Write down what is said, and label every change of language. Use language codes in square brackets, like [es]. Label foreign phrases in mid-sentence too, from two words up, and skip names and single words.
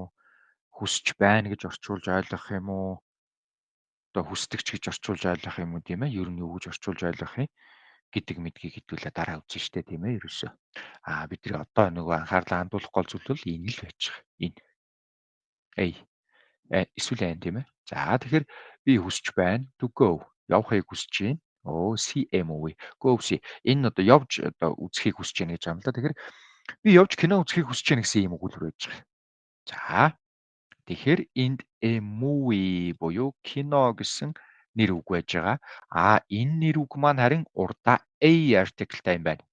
[mn] Хүсэж байна гэж орчуулж ойлгох юм уу? Одоо хүсдэг ч гэж орчуулж ойлгох юм уу тийм ээ? Ер нь юу гэж орчуулж ойлгох юм гэдэг мэдгийг хэдүүлээ дараа үзэн штэ тийм ээ ерөөсөө. Бидний одоо нөгөө анхаарлаа хандуулах гол зүйл бол энэ л байж байгаа. Энэ. Эй. Эсвэл айн тийм ээ. За тэгэхээр би хүсэж байна. [en] To go. [mn] Явахыг хүсэж байна. [en] See movie. Go see. [mn] Энэ одоо явж одоо үзхийг хүсэж байна гэж юм л да. Тэгэхээр би явж кино үзхийг хүсэж байна гэсэн юм өгүүлбэр байж байгаа. За тэгэхээр энд movie буюу кино гэсэн нэр үг байж байгаа. Энэ нэр үг маань харин урдаа [en] a article- [mn] тай юм байна.